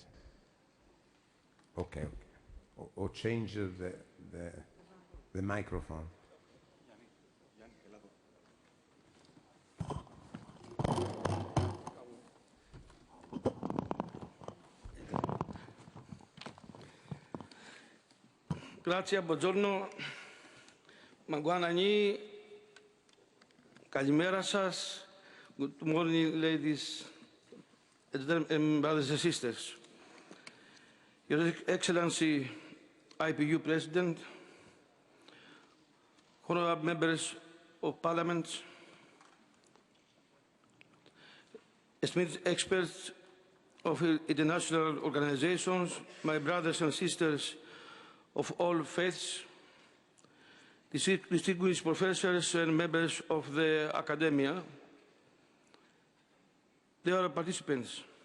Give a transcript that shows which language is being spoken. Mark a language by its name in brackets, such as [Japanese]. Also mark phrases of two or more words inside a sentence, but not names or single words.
[English] Okay. Or change the microphone. [Italian] Grazie, buongiorno. [Greek] Mangwanani, καλημέρα σας. [English] Good morning, ladies and brothers and sisters. Your Excellency, IPU President, honorable members of Parliament, esteemed experts of international organizations, my brothers and sisters of all faiths, distinguished professors and members of the academia, dear participants.